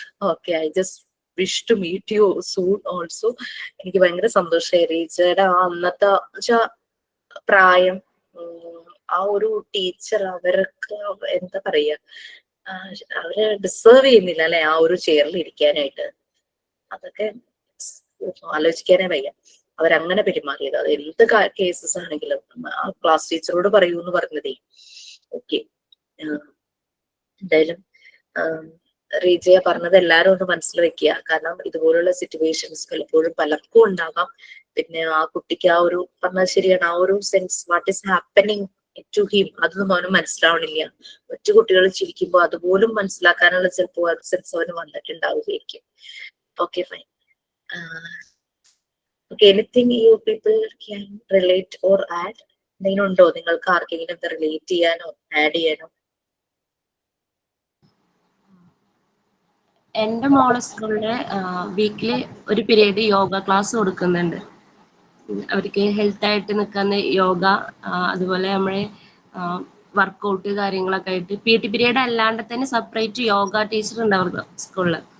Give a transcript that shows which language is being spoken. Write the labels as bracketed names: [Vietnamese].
[English] Okay, I just wish to meet you soon also. [Malayalam] എനിക്ക് ഭയങ്കര സന്തോഷമായി റീജയുടെ ആ അന്നത്തെ പ്രായം, ആ ഒരു ടീച്ചർ അവർക്ക് എന്താ പറയാ, അവര് ഡിസേർവ് ചെയ്യുന്നില്ല അല്ലെ ആ ഒരു ചെയറിൽ ഇരിക്കാനായിട്ട്. അതൊക്കെ ആലോചിക്കാനേ വയ്യ അവരങ്ങനെ പെരുമാറിയത്. അത് എന്ത് കേസസ് ആണെങ്കിലും ആ ക്ലാസ് ടീച്ചറോട് പറയൂ എന്ന് പറഞ്ഞതേ. ഓക്കെ, എന്തായാലും റീജയ പറഞ്ഞത് എല്ലാരും ഒന്ന് മനസ്സിൽ വെക്കുക. കാരണം ഇതുപോലുള്ള സിറ്റുവേഷൻസ് പലപ്പോഴും പലർക്കും ഉണ്ടാകാം. പിന്നെ ആ കുട്ടിക്ക് ആ ഒരു പറഞ്ഞത് ശരിയാണ്, ആ ഒരു sense [English] what is happening to him [Malayalam] അതൊന്നും അവന് മനസ്സിലാവണില്ല. മറ്റു കുട്ടികൾ ചിരിക്കുമ്പോൾ അതുപോലും മനസ്സിലാക്കാനുള്ള ചിലപ്പോൾ സെൻസ് അവന് വന്നിട്ടുണ്ടാവുകയായിരിക്കും. [English] Okay, fine. Okay, anything you people can relate or add? [Malayalam] എന്തെങ്കിലും ഉണ്ടോ നിങ്ങൾക്ക് ആർക്കെങ്കിലും ഇത് റിലേറ്റ് ചെയ്യാനോ ആഡ് ചെയ്യാനോ? എൻ്റെ മോളെ സ്കൂളില് വീക്കിലി ഒരു പീരീഡ് യോഗ ക്ലാസ് കൊടുക്കുന്നുണ്ട്. അവർക്ക് ഹെൽത്ത് ആയിട്ട് നിൽക്കുന്ന യോഗ, അതുപോലെ നമ്മള് വർക്കൗട്ട് കാര്യങ്ങളൊക്കെ ആയിട്ട് PT പീരീഡ് അല്ലാണ്ട് തന്നെ സെപ്പറേറ്റ് യോഗ ടീച്ചർ ഉണ്ട് അവർക്ക് സ്കൂളിൽ.